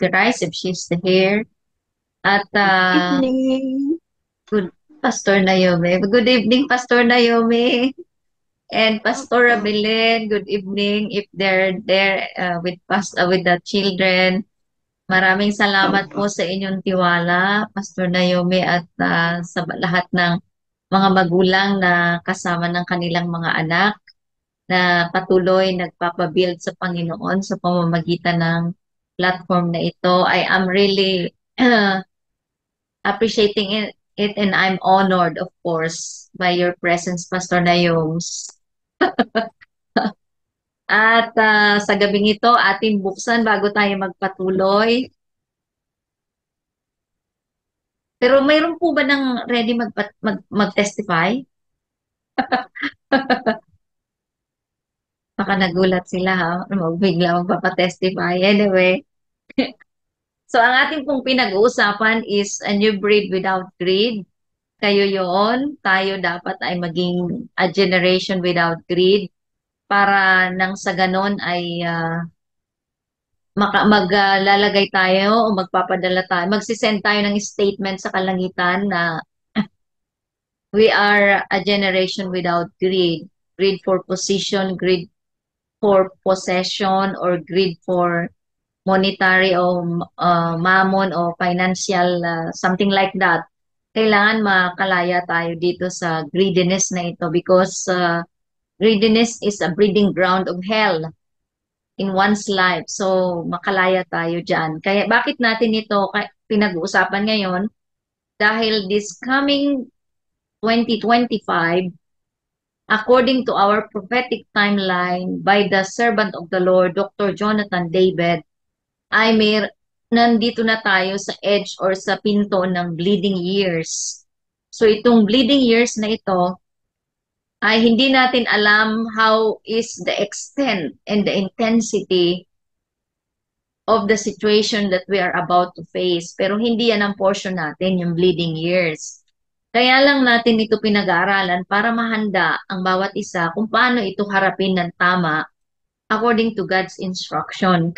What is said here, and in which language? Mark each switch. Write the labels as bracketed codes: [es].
[en] Garais if she's here. At Evening. good Pastor Naomi. Good evening, Pastor Naomi and Pastor [tl] Opo. Abilin. [en] Good evening if they're there with the children. [tl] Maraming salamat Opo. po sa inyong tiwala, Pastor Naomi, at sa lahat ng mga magulang na kasama ng kanilang mga anak na patuloy nagpapabuild sa Panginoon sa pamamagitan ng platform na ito. [en] I am really appreciating it and I'm honored, of course, by your presence, Pastor Nayoms. [tl] At sa gabing ito, ating buksan bago tayo magpatuloy. Pero mayroon po ba ng ready mag-testify? Baka nagulat sila ha, bigla magpapatestify. [en] Anyway, so [tl] ang ating pong pinag-uusapan [en] is a new breed without greed. [tl] Kayo yon, tayo dapat ay maging [en] a generation without greed [tl] para nang sa ganon ay maglalagay tayo o magpapadala tayo, magsisend tayo ng statement sa kalangitan na [en] we are a generation without greed. Greed for position, greed for possession, or greed for monetary o mammon o financial, something like that. [tl] Kailangan makalaya tayo dito sa greediness na ito [en] because greediness is a breeding ground of hell in one's life. [tl] So, makalaya tayo dyan. Kaya bakit natin ito pinag-uusapan ngayon? [en] Dahil this coming 2025, according to our prophetic timeline by the servant of the Lord, Dr. [tl] Jonathan David, ay nandito na tayo sa edge or sa pinto ng bleeding years. So itong bleeding years na ito ay hindi natin alam [en] how is the extent and the intensity of the situation that we are about to face. [tl] Pero hindi yan ang portion natin, yung bleeding years. Kaya lang natin ito pinag-aaralan para mahanda ang bawat isa kung paano ito harapin ng tama [en] according to God's instruction.